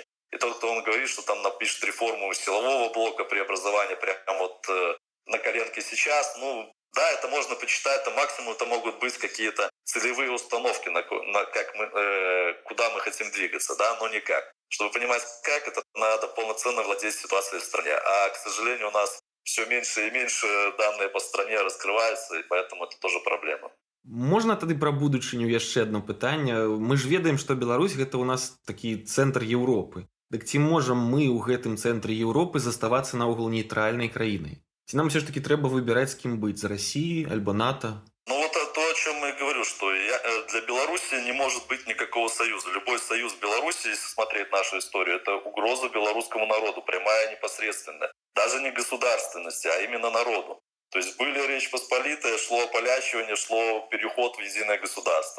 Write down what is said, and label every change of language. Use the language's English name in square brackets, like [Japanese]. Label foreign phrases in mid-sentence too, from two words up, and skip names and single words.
[Russian] И тот, кто он говорит, что там напишет реформу силового блока преобразования прямо на коленке сейчас, да, это можно почитать, это максимум это могут быть какие-то целевые установки, куда мы хотим двигаться, да, но никак. Чтобы понимать, как это, надо полноценно владеть ситуацией в стране. А, к сожалению, у нас все меньше и меньше данные по стране раскрываются, и поэтому это тоже проблема. [Belarusian] Можна тады пра будучыню яшчэ адно пытанне. Мы ж ведаем, што Беларусь гэта ў нас такі цэнтр Еўропы. Дык ці можам мы ў гэтым цэнтры Еўропы заставацца наогул нейтральнай краінай? Ці нам усё ж таки трэба выбіраць, з кім быць, з Расіі альбо НАТО? [Russian] Ну вот то, о чем я говорю, что для Беларуси не может быть никакого союза. Любой союз Беларуси, если смотреть нашу историю, это угроза белорусскому народу, прямая, непосредственная. Даже не государственности, а именно народу. То есть были Речь Посполитая, шло ополячивание, шло переход в единое государство.